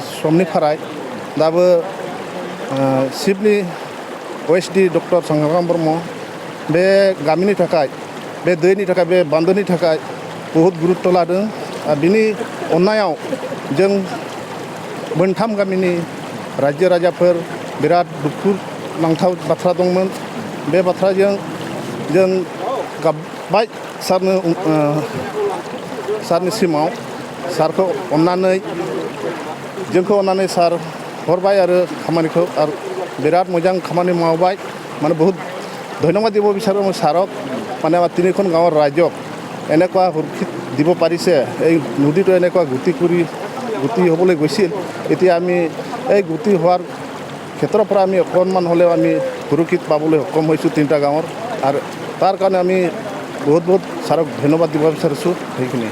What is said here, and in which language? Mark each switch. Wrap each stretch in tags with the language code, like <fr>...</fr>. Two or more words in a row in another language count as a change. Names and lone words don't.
<brx>समनिफ्राय दाबो चिफनि OSD डक्टर संग्राम ब्रह्म बे गामिनि थाखाय बे दैनि थाखाय बे बान्दोनि थाखाय बहुत गुरुत्त लादों बिनि अननायाव जों मोनथाम गामिनि रायजो राजाफोर बिराद दुखु नांथाव बाथ्रा दंमोन बे बाथ्राजों जों गाबबाय सारनिसिमाव सारखौ अननानै जोंखौ अननानै सार हरबाय आरो खामानिखौ आरो बिराद मोजां खामानि मावबाय মানে</brx> <as>বহুত ধন্যবাদ দিব বিচাৰোঁ মই ছাৰক মানে আমাৰ তিনিখন গাঁৱৰ ৰাইজক এনেকুৱা সুৰক্ষিত দিব পাৰিছে এই নদীটো এনেকুৱা গতি হ'বলৈ গৈছিল এতিয়া আমি এই গতি হোৱাৰ ক্ষেত্ৰৰ পৰা আমি অকণমান হ'লেও আমি সুৰক্ষিত পাবলৈ সক্ষম হৈছোঁ তিনিটা গাঁৱৰ আৰু তাৰ কাৰণে আমি বহুত ছাৰক ধন্যবাদ দিব বিচাৰিছোঁ সেইখিনি</as>